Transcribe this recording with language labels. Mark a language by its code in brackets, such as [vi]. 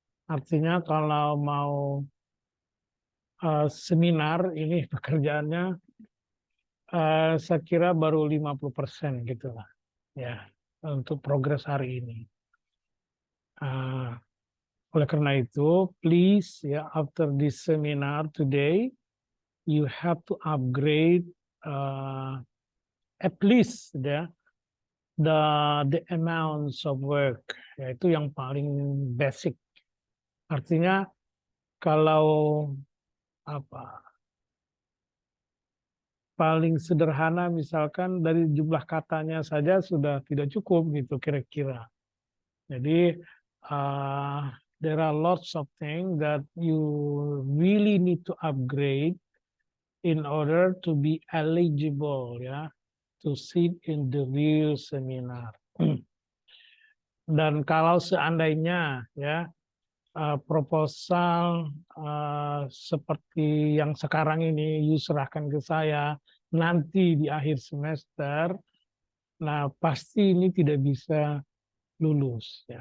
[id] Artinya kalau mau seminar ini pekerjaannya saya kira baru 50% gitu lah untuk progres hari ini. Oleh karena itu, [en] please after this seminar today, you have to upgrade at least the amounts of work, [id] yaitu yang paling basic. Artinya kalau paling sederhana misalkan dari jumlah katanya saja sudah tidak cukup gitu kira-kira. Jadi [en] there are lots of things that you really need to upgrade in order to be eligible to sit in the real seminar. [id] Dan kalau seandainya proposal seperti yang sekarang ini you serahkan ke saya nanti di akhir semester, nah pasti ini tidak bisa lulus.